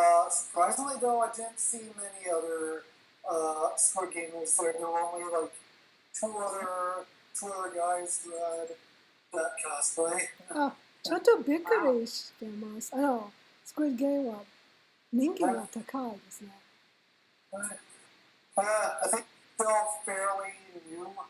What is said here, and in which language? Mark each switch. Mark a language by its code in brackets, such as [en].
[en] Surprisingly though, I didn't see many other Squid Gamers there. There were only like two other guys who had that cosplay. [ja] あ、ちょっとびっくりしてます。スクイッドゲームは人気が高いですね。 [en] I think they're all fairly new.